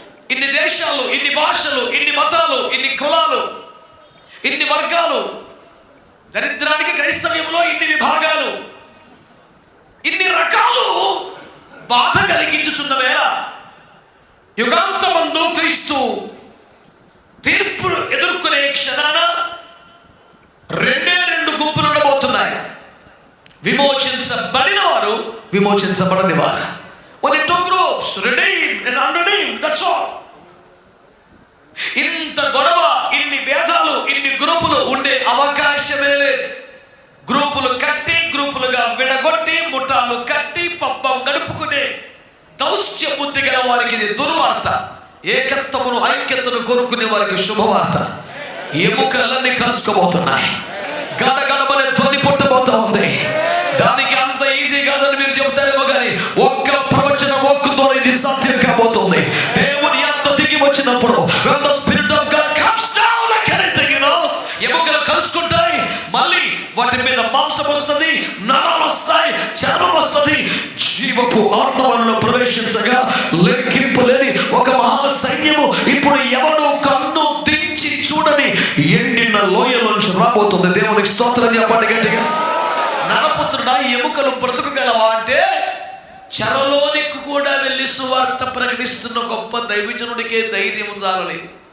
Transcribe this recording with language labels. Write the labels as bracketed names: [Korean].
[Telugu] ఇన్ని దేశాలు, ఇన్ని భాషలు, ఇన్ని మతాలు, ఇన్ని కులాలు, ఇన్ని వర్గాలు, దరిద్రానికి క్రైస్తవ్యంలో ఇన్ని విభాగాలు, ఇన్ని రకాలు బాధ కలిగించుచున్న వేళ యుగాంతమందు క్రీస్తు తీర్పు ఎదుర్కొనే క్షణాన రెండు గుంపులు ఉండబోతున్నాయి. విమోచించబడిన వారు, విమోచించబడని వారు. [English] Only two groups, redeemed and unredeemed. That's all. [Telugu] ఇంత గొడవ, ఇన్ని భేదాలు, ఇన్ని గ్రూపులు ఉండే అవకాశమే లేదు. గ్రూపులు కట్టి, గ్రూపులుగా విడగొట్టి, ముఠాలు కట్టి పబ్బం గడుపుకునే దౌత్య బుద్ధి గల వారికి ఇది దుర్వార్త. ఏకత్వమును, ఐక్యతను కోరుకునే వారికి శుభవార్త. ఎముకలన్నీ కలుసుకోబోతున్నాయి. గడగడమనే ధ్వని పుట్టబోతా ఉంది. దానికి అంత ఈజీ కాదని మీరు చెబుతారేమో కానీ ఒక్క ప్రవచన ఒక్కతో ఇది సాధ్యం కాబోతుంది. దేవుని ఆత్మ దిగి వచ్చినప్పుడు [English] when the spirit of God comes down like anything, you know, [Telugu] ఎముకలు కలుసుకుంటాయి. మళ్ళీ వాటి మీద మాంసం వస్తుంది, నరాలు వస్తాయి, చర్మం వస్తుంది. జీవపు ఆత్మలో ప్రవేశించగా లెక్కింపులేని ఒక మహా సైన్యము ఇప్పుడు ఎవడు కన్ను దించి చూడని ఎండిన లోయలోంచి రాబోతుంది. దేవునికి స్తోత్రం చెప్పండి గట్టిగా. నరపుత్రుడా, ఎముకలు బ్రతుకుగలవా అంటే చెరలోనికి కూడా వెళ్ళి సువార్త ప్రకటిస్తున్న గొప్ప దైవజనుడికే ధైర్యం చాలలేదు.